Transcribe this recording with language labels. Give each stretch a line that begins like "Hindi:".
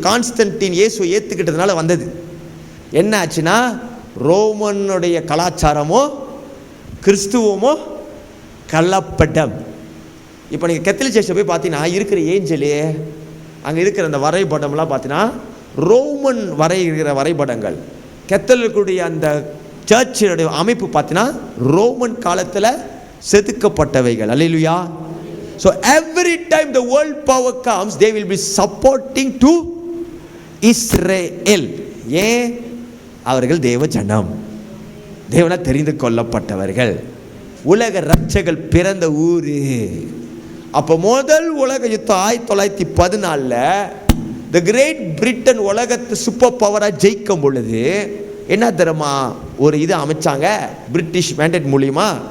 Tamil: Constantine இயேசுவை ஏற்றுக்கிட்டதுனால வந்தது. என்ன ஆச்சுன்னா ரோமனுடைய கலாச்சாரமோ கிறிஸ்துவமோ கலப்படம். இப்போ நீங்கள் கேத்தலிக் சர்ச்சை போய் பார்த்தீங்கன்னா இருக்கிற ஏஞ்சலு, அங்கே இருக்கிற அந்த வரைபடம்லாம் பார்த்தீங்கன்னா ரோமன் வரைகிற வரைபடங்கள். கேத்தலிக்குடைய அந்த சர்ச்சினுடைய அமைப்பு பார்த்தீங்கன்னா ரோமன் காலத்தில் செதுக்கப்பட்டவைகள். அல்லேலூயா.
English: So every time the world power comes, they will be supporting to Israel.
Tamil: ஏன்? அவர்கள் தேவ ஜனம், தேவனா தெரிந்து கொள்ளப்பட்டவர்கள், உலக ரட்சகர்கள் பிறந்த ஊரு. அப்போ முதல் உலக யுத்தம் 1914 த கிரேட் பிரிட்டன் உலகத்து சூப்பர் பவராக ஜெயிக்கும் பொழுது என்ன தெரியுமா ஒரு இது அமைச்சாங்க பிரிட்டிஷ் மேண்டேட் மூலியமா.